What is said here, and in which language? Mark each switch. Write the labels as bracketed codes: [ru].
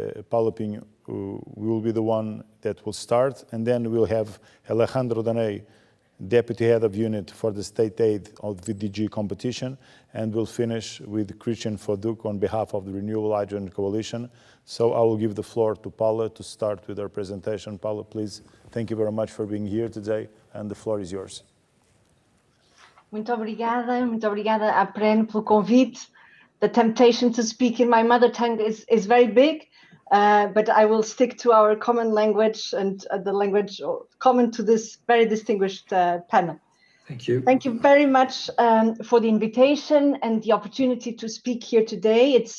[en] Paula Pinho will be the one that will start, and then we'll have Alejandro Daney, Deputy Head of Unit for the State Aid of the DG Competition, and we'll finish with Christian Foduk on behalf of the Renewable Hydrogen Coalition. So I will give the floor to Paula to start with her presentation. Paula, please. Thank you very much for being here today, and the floor is yours. [pt] Muito obrigada, APREN, pelo convite. [en] The temptation to speak in my mother tongue is very big, but I will stick to our common language and the language common to this very distinguished panel. Thank you. Thank you very much for the invitation and the opportunity to speak here today.